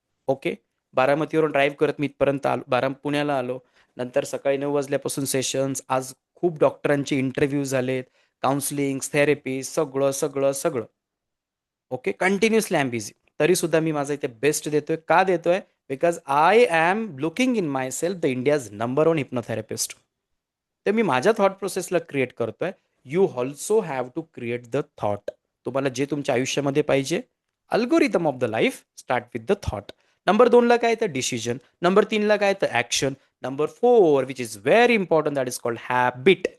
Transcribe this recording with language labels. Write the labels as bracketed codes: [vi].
[mr] Okay, बारामतीवरून drive करत मी इथपर्यंत आलो, पुण्याला आलो. नंतर सकाळी 9 वाजल्यापासून सेशन्स. आज खूप डॉक्टरांचे इंटरव्ह्यू झालेत, काउन्सिलिंग, थेरपी, सगळं सगळं सगळं. Okay, [en] Continuously I am busy. [mr] तरीसुद्धा मी माझा इथे बेस्ट देतोय. का देतोय? [en] Because I am looking in my self the India's number 1 hypnotherapist. [mr] तर मी माझ्या थॉट प्रोसेसला क्रिएट करतोय. [en] You also have to create the thought. [mr] तुम्हाला जे तुमच्या आयुष्यामध्ये पाहिजे, [en] Algorithm of the life start with the thought. [mr] Number 2ला काय? तर डिसिजन. नंबर 3ला काय? तर action. [en] Number 4 which is very important, that is called habit.